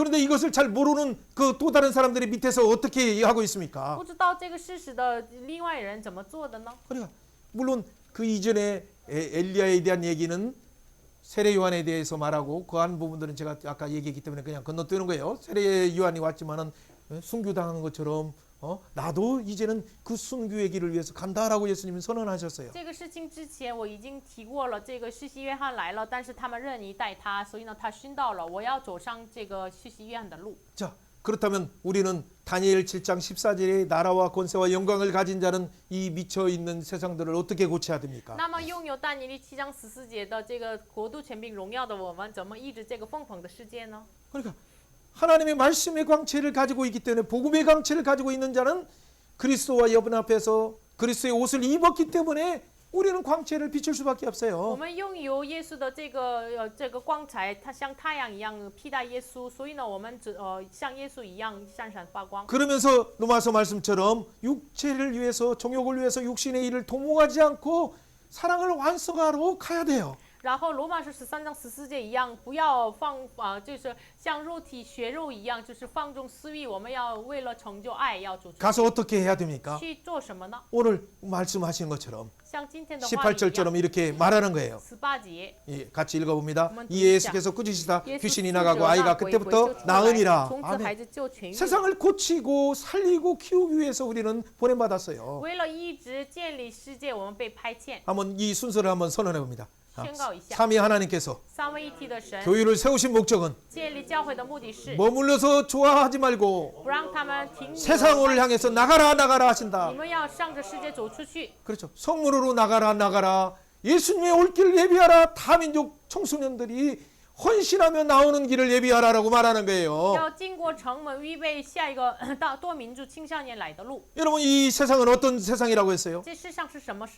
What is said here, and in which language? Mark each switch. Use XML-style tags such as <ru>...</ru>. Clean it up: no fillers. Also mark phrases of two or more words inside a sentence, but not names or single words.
<ko>그런데 이것을 잘 모르는 그 또 다른 사람들이 밑에서 어떻게 하고 있습니까?</ko> <zh>不知道这个事实的另外人怎么做的呢？</zh> <ko>그러니까 물론 그 이전에 엘리야에 대한 얘기는 세례 요한에 대해서 말하고 그 한 부분들은 제가 아까 얘기했기 때문에 그냥 건너뛰는 거예요. 세례 요한이 왔지만은 순교당한 것처럼 나도 이제는 그 순교의 길을 위해서 간다라고 예수님은 선언하셨어요.</ko> <zh>这个事情之前我已经提过了，这个施洗约翰来了，但是他们任意待他，所以呢，他殉道了。我要走上这个施洗约翰的路。</zh> <ko>자, 그렇다면 우리는 다니엘 7장 14절에 나라와 권세와 영광을 가진 자는 이 미쳐 있는 세상들을 어떻게 고쳐야 됩니까?</ko> <zh>那么拥有但以理7章14节的这个国度权柄荣耀的我们，怎么医治这个疯狂的世界呢？</zh> <ko>그러니까 하나님의 말씀의 광채를 가지고 있기 때문에 복음의 광채를 가지고 있는 자는 그리스도와 여분 앞에서 그리스도의 옷을 입었기 때문에 우리는 광채를 비출 수밖에</ko> <zh>我</zh> <ko>없어요.</ko> <zh>们拥有耶稣的这个光彩，它像太阳一样披戴耶稣，所以呢，我们像耶稣一样闪闪发光。</zh> <ko>그러면서 로마서 말씀처럼 육체를 위해서 정욕을 위해서 육신의 일을 도모하지 않고 사랑을 완성하러 가야 돼요.</ko> <zh>然后罗马书13章14节一样，不要就是像肉体血肉一样，就是放纵私欲。我们要为了成就爱，要走出</zh> <ko>가서 어떻게 해야 됩니까?</ko> <zh>去做什么呢？</zh> <ko>오늘 말씀하신 것처럼</ko> <zh>像今天的话语一样</zh> <ko>18절처럼 이렇게 말하는 거예요.</ko> <zh>18节，</zh> <ko>예, 같이 읽어봅니다. 한번 이 예수께서 꾸짖으시다</ko> <zh>耶稣</zh> <ko>귀신이</ko> <zh>斥</zh> <ko>나가고</ko> <zh>责</zh> <ko>아이가</ko> <zh>那鬼，鬼</zh> <ko>그때부터</ko> <zh>就出来，</zh> <ko>나으니라.</ko> <zh>从此孩</zh> <ko>아멘.</ko> <zh>子就痊愈。</zh> <ko>세상을 고치고 살리고 키우기 위해서 우리는 보냄받았어요.</ko> <zh>为了医治建立世界，我们被派遣。</zh> <ko>한번 이 순서를 한번 선언해 봅니다.</ko> <zh>宣告一下，</zh> <ko>삼위 하나님께서</ko> <zh>三位一体的神</zh> <ko>교회를 세우신 목적은</ko> <zh>建立教会的目的是</zh> <ko>머물러서 좋아하지 말고</ko> <zh>不让他们停留。</zh> <ko>세상을 향해서 나가라 나가라 하신다.</ko> <zh>你们要向着世界走出去，</zh> <ko>그렇죠. 성문으로 나가라 나가라. 예수님의 올 길을 예비하라. 다민족 청소년들이 헌신하며 나오는 길을 예비하라라고 말하는 거예요.</ko> <zh>要经过城门，预备下一个大多民族青少年来的路。</zh> <ko>여러분 이 세상은 어떤 세상이라고 했어요?</ko> <zh>这世上是什么世上</zh>